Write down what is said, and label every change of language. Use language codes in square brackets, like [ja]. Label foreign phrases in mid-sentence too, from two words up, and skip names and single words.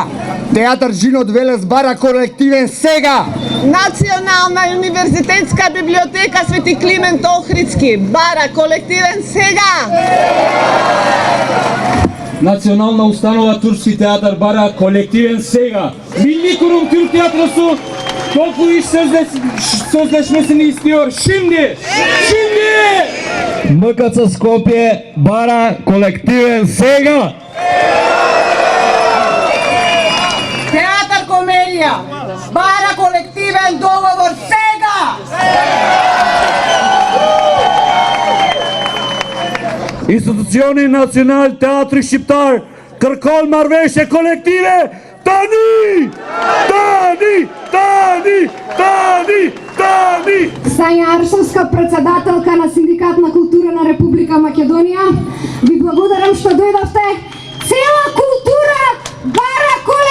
[mk] Театар Жинот Велес бара колективен сега! Национална универзитетска библиотека Свети Климент Охридски бара колективен сега! Национална установа Турски театар бара колективен сега! [tr] Milli Kurum Türk Tiyatrosu Topu iş sözleşmesini istiyor. Şimdi! Şimdi! [mk] МКЦ Скопje bara kolektiven сега. Театър комедия, бара колективен договор сега! [sq] Institucioni Nacional Teatri Shqiptar kërkon marrëveshje kolektive tani! Tani! Tani! Tani! Tani! [mk] Сања Аршевска, председателка на Синдикат на култура на Република Македонија, ви благодарам што дојдовте. Цела култура бара